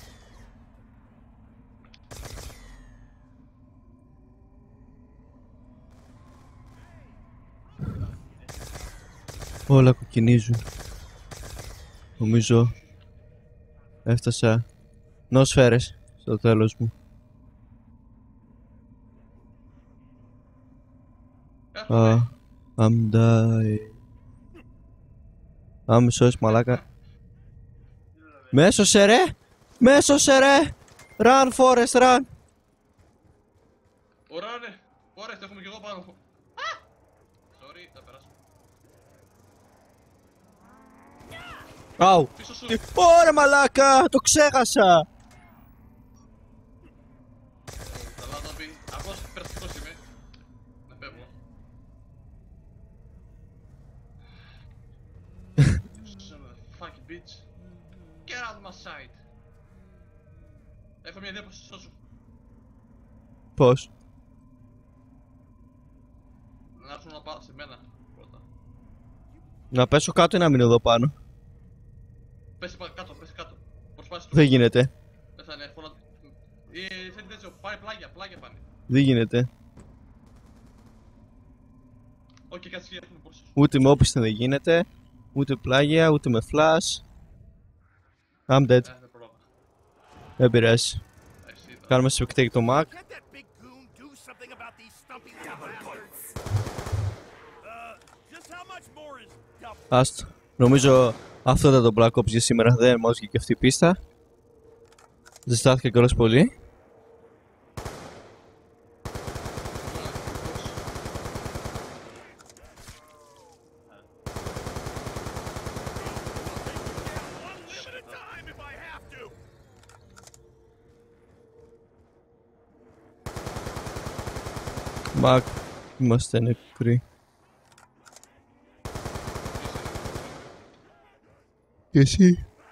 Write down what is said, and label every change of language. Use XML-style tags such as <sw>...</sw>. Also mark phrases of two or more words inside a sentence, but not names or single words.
<el>Όλα κοκκινίζουν. Νομίζω έφτασα νοσφαίρες στο τέλος μου. Έρχομαι.</el> <en>I'm dying.</en> <el>Αν με σώσεις μαλάκα. Με έσωσε ρε! Με έσωσε ρε!</el> <en>Run Forest run!</en> <el>Ωραία ναι. Ωραία, έχουμε κι εγώ πάνω. Α! Sorry, θα περάσω. Αου! Πίσω σου. Ωραία μαλάκα! Το ξέχασα! Καλά να πει. Αυτός περαστικός είμαι. Να φεύγω.</el> <en>Son of a fucking bitch. Get out of my sight.</en> <el>Έχω μια ιδέα πως σε σώσω. Πώς? Να έρθουν να πάω σε μένα πρώτα. Να πέσω κάτω ή να μείνω εδώ πάνω? Πέσει κάτω, πέσει κάτω. Προσπάθησε το. Δεν γίνεται. Δεν θα είναι εύκολα. Θέλει τέτοιο, πάρε πλάγια πάνε. Δεν γίνεται. Όχι, κάτσε έχουμε μπροστά σου. Ούτε με όπισθεν δεν γίνεται. Ούτε πλάγια, ούτε με flash.</el> <en>I'm dead.</en> <el>Δεν πρόλαβα. Δεν πειράζει. Εσύ ήταν. Κάνουμε spectate το Mac.</el> <en>Can't that big goon do something about these stumpy little bastards? Just how much more is dump?</en> <el>Άστο. Νομίζω αυτό ήταν το Black Ops για σήμερα. Δεν μας βγήκε αυτή η πίστα. Ζεστάθηκα κιόλας πολύ.</el> <en>One limb at a time if I have to.</en> <el>Mac, είμαστε νεκροί. Και εσύ?</el>